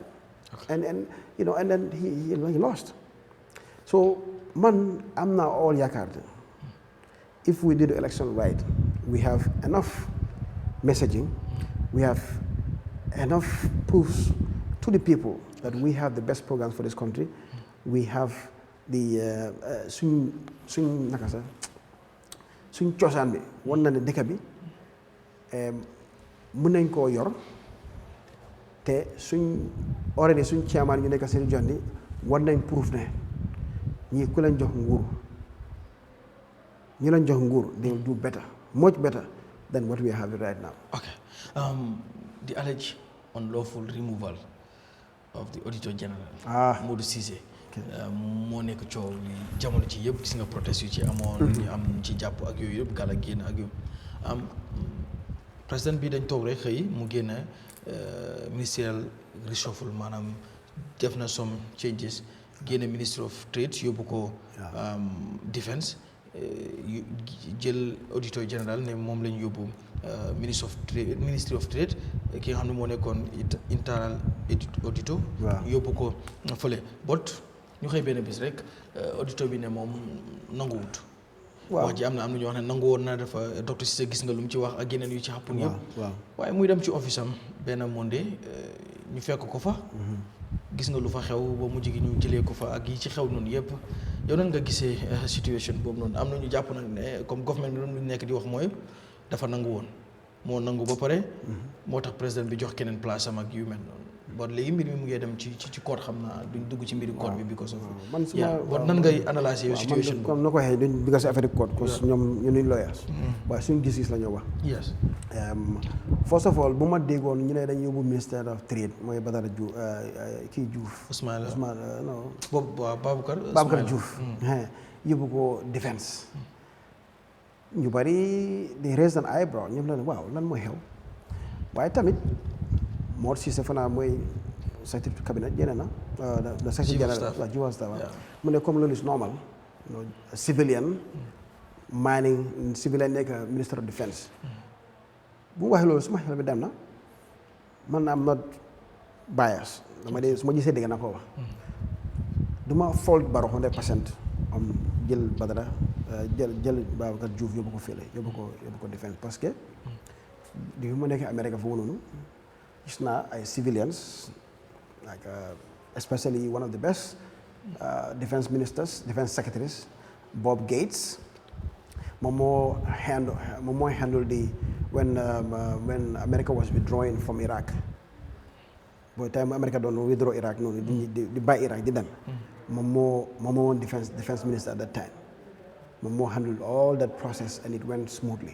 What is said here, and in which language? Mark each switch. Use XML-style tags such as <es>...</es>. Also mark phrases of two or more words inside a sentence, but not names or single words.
<en>Okay. And then he lost. So I'm now all Yakarta. If we did the election right, we have enough messaging, we have enough proofs to the people that we have the best programs for this country. We have the swing</en> <wo>cosaan bi wan na ne dëkk bi mën nañ koo yor te already suñ chairman ñu nekk seen jondi war nañ proof ne ñii ku leen jox nguur ñu leen jox nguur</wo> <en>they will do better, much better than what we are having right now. Okay. The alleged unlawful removal of the Auditor General, Modou Cissé.</en> <wo>moo nekk coow li jamono ci yëpp gis nga protest yu ci amoon ñu am ci jàpp ak yooyu yëpp gàll ak génn ak yooyu président bi dañ toog rek xëy mu génn</wo> <en>ministerial reshuffle</en> <wo>maanaam def na</wo> <en>some changes</en> <wo>génne</wo> <en>ministry of trade</en> <wo>yóbbu ko defense jël auditor général ne moom lañ yóbbu</wo> <en>ministry of trade</en> <wo>ki nga xam ne moo nekkoon</wo> <en>internal auditor</en> <wo>yóbbu ko fële bot ñu xëy benn bis rek auditeur bi ne moom nanguwut. wax ji am na ñu wax ne nangu woon na dafa docteur Cissé gis nga lu mu ci wax ak yeneen yu ci xàppun yëpp. waaye muy dem ci office am benn monde ñu fekk ko fa. gis nga lu fa xew ba mujj gi ñu jëlee ko fa ak yi ci xew noonu yëpp yow nan nga gisee situation boobu noonu am na ñu jàpp nag ne comme government bi lu nekk di wax mooy dafa nangu woon moo nangu ba pare. moo tax président bi jox keneen place am ak yu mel noonu. bon léegi mbir mi mu ngi dem ci code xam naa duñ dugg ci mbiri code bi</wo> <en>because of</en> <wo>bon nan ngay analyser yow situation comme na ko waxee duñ</wo> <en>because of</en> <wo>affaire code</wo> <fr>parce que</fr> <wo>ñoom ñu nuñ lawyers waaye suñ gis-gis la ñoo wax</wo> <en>yes first of all</en> <wo>bu ma déggoon ñu ne dañ yóbbu ministère of trade mooy Badara Diouf kii Diouf Ousmane non boobu waaw Baboucar Diouf yóbbu ko defense ñu bari di</wo> <en>raise an eyebrow</en> <wo>ñoom la ne waaw lan mooy xew waaye tamit Mor Cissé fanaa mooy</wo> <fr>secrétaire cabinet</fr> <wo>génne na</wo> <en>the secretary general Chief of Staff</en> <wo>mu ne comme loolu</wo> <en>is normal civilian</en> <wo>mining civilian nekk</wo> <en>minister of defense</en> <wo>bu mu waxee loolu suma xel bi dem na man am</wo> <en>not bias</en> <wo>dama dee su ma gisee dégg na ko wax du ma fault Barrow 100% am jël Badara jël Babacar Diouf yóbbu ko fële yóbbu ko defense</wo> <fr>parce que</fr> <wo>di ma nekk Amérique foofu noonu gis naa ay</wo> <en>civilians like especially one of the best defense ministers defense secretaries Bob Gates</en> <wo>moom moo</wo> <en>handle the when America was withdrawing from Iraq</en> <wo>booy time America doon withdraw Iraq noonu di bàyyi Iraq di dem moom moo woon</wo> <en>defense minister at that time</en> <wo>moom moo</wo> <en>handle all that process and it went smoothly.</en>